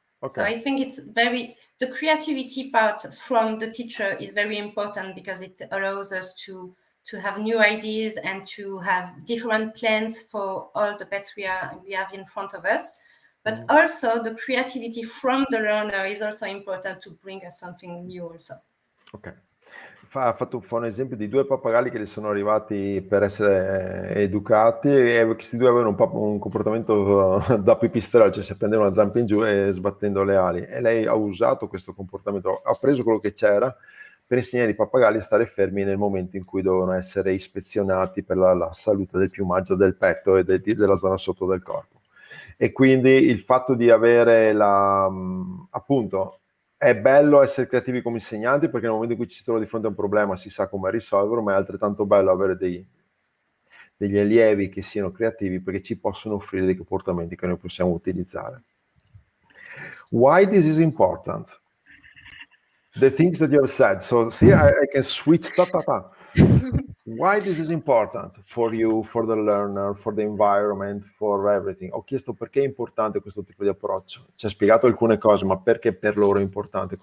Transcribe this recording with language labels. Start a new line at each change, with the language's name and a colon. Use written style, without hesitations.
English: So I think it's the creativity part from the teacher is very important, because it allows us to have new ideas and to have different plans for all the pets we have in front of us. But also the creativity from the learner is also important to bring us something new also. Ok.
Italian: Fa un esempio di due pappagalli che gli sono arrivati per essere educati, e questi due avevano un comportamento da pipistrello, cioè si prendevano la zampa in giù e sbattendo le ali, e lei ha usato questo comportamento, ha preso quello che c'era per insegnare ai pappagalli a stare fermi nel momento in cui dovevano essere ispezionati per la salute del piumaggio, del petto e della zona sotto del corpo. E quindi il fatto di avere appunto, è bello essere creativi come insegnanti, perché nel momento in cui ci si trova di fronte a un problema si sa come risolverlo, ma è altrettanto bello avere degli allievi che siano creativi, perché ci possono offrire dei comportamenti che noi possiamo utilizzare.
English: Why this is important? The things that you have said. So see, I can switch. Why this is important for you, for the learner, for the environment, for everything.
Italian: Ho chiesto perché è importante questo tipo di approccio. Ci ha spiegato alcune cose, ma perché per loro è importante?